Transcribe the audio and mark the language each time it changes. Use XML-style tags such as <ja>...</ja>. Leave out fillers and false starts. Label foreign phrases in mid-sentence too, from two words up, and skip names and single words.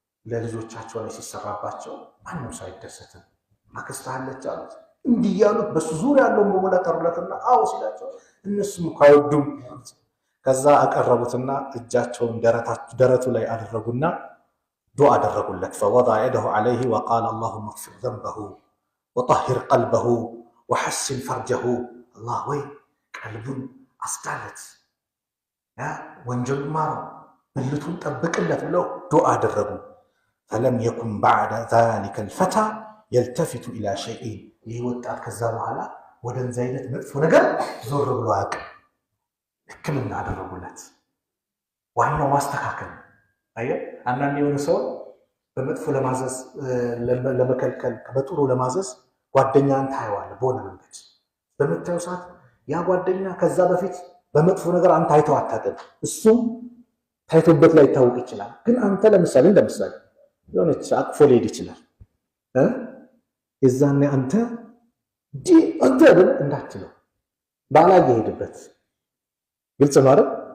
<am>ላይ ሲሰራባቸው ማንም ሰው አይደሰትም። አክስትህ አለች አሉት። እንዲህ ያሉት በሱ ዙሪያ ያለውን በሞላ ጠሩለትና አዎ ሲላቸው እነሱም አይወዱም። ከዛ አቀረቡትና እጃቸውን ደረቱ ላይ አደረጉና ዱዓ አደረጉለት።</am> <ar>فوضع يده عليه وقال اللهم اغفر ذنبه وطهر قلبه وحسن فرجه الله</ar> <am>ወይ ቀልቡን አስዳለት ወንጀል ማረው ብልቱን ጠብቅለት ብለው ዱዓ አደረጉ።</am> <ar>فلم يكن بعد ذلك الفتى يلتفت الى شيء</ar> <am>ይህ ወጣት ከዛ በኋላ ወደ እንዛ አይነት መጥፎ ነገር ዞር ብሎ አያውቅም። ሕክምና አደረጉለት። ዋናው ማስተካከል አየ አንዳንድ የሆነ ሰው በመጥፎ ለማዘዝ ለመከልከል በጥሩ ለማዘዝ ጓደኛን ታየዋለህ። በሆነ መንገድ በመታየው ሰዓት ያ ጓደኛ ከዛ በፊት በመጥፎ ነገር አንተ አይተው አታውቅም። እሱም ታይቶበት ላይ ይታወቅ ይችላል። ግን አንተ ለምሳሌ የሆነች አቅፎ ሊሄድ ይችላል። የዛኔ አንተ እንዳትለው ባላጌ ሄድበት። ግልጽ ነው አይደል?</am>